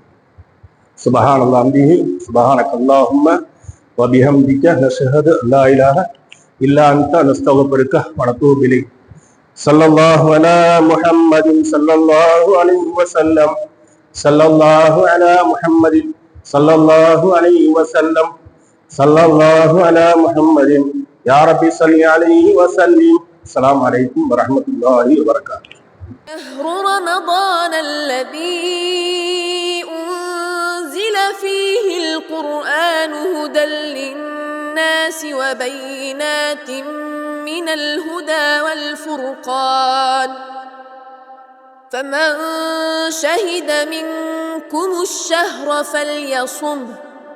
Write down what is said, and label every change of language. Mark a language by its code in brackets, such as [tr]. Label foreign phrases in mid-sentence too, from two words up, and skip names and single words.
[ar] سبحان الله بحمده سبحانك اللهم وبحمدك نشهد أن لا إله إلا أنت نستغفرك ونتوب إليك. صلى الله على محمد صلى الله عليه وسلم. صلى الله على محمد صلى الله عليه وسلم. صلى الله على محمد يا رب صل عليه وسلم. السلام عليكم ورحمة الله وبركاته. شهر رمضان الذي أنزل فيه القرآن هدى للناس وبينات من الهدى والفرقان فمن شهد منكم الشهر فليصمه